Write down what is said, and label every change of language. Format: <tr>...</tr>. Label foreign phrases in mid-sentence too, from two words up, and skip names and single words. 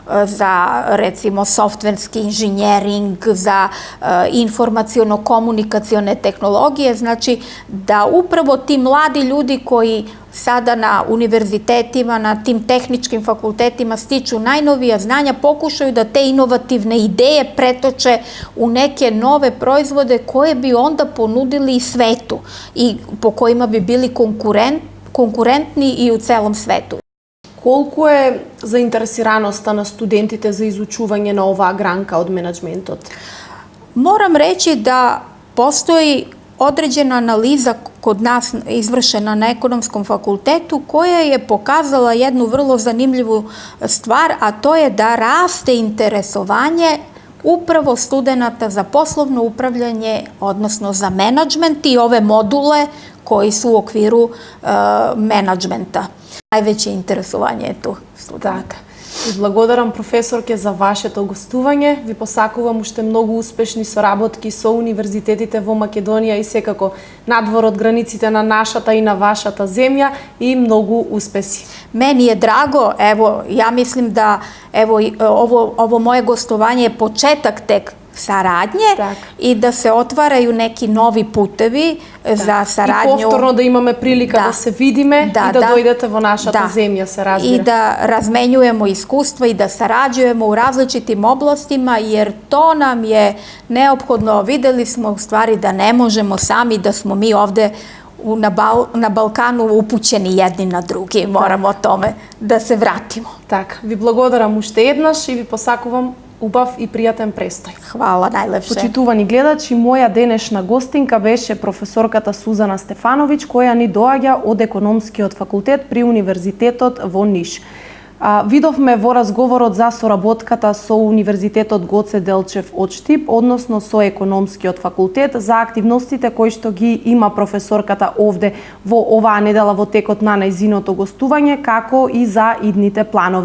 <sr>softverski inženjering, za informaciono-komunikacione tehnologije, znači da upravo ti mladi ljudi koji sada na univerzitetima, na tim tehničkim fakultetima stiču najnovija znanja, pokušaju da te inovativne ideje pretoče u neke nove proizvode koje bi onda ponudili i svetu i po kojima bi bili konkurentni i u celom svetu.</sr> <mk>Колку е заинтересираноста на студентите за изучување на оваа гранка од менаџментот?</mk> <sr>Moram reći da postoji određena analiza kod nas izvršena na Ekonomskom fakultetu koja je pokazala jednu vrlo zanimljivu stvar, a to je da raste interesovanje upravo studenata za poslovno upravljanje, odnosno za menadžment i ove module koji su u okviru menadžmenta. Najveće interesovanje je tu studenta.</sr> <mk>Ви благодарам, професорке, за вашето гостување. Ви посакувам уште многу успешни соработки со универзитетите во Македонија и секако надвор од границите на нашата и на вашата земја и многу успеси.</mk> <sr>Meni je drago, evo, ja mislim da ovo moje gostovanje je početak tek saradnje i da se otvaraju neki novi putevi za saradnju.</sr> <mk>I повторно да имаме прилика да се видиме и да дојдете во нашата земја, се разбира.</mk> <sr>I da razmenjujemo iskustva i da sarađujemo u različitim oblastima, jer to nam je neophodno. Videli smo u stvari da ne možemo sami, da smo mi ovde na Balkanu upućeni jedni na drugi. Moramo o tome da se vratimo.</sr> <mk>Така, ви благодарам уште еднаш и ви посакувам убав и пријатен престој.</mk> <sr>Хвала најлепше.</sr> <mk>Почитувани гледачи, моја денешна гостинка беше професорката Сузана Стефановиќ, која ни доаѓа од Економскиот факултет при Универзитетот во Ниш. Видовме во разговорот за соработката со Универзитетот Гоце Делчев од Штип, односно со Економскиот факултет, за активностите кои што ги има професорката овде во оваа недела во текот на нејзиното гостување, како и за идните планови.</mk>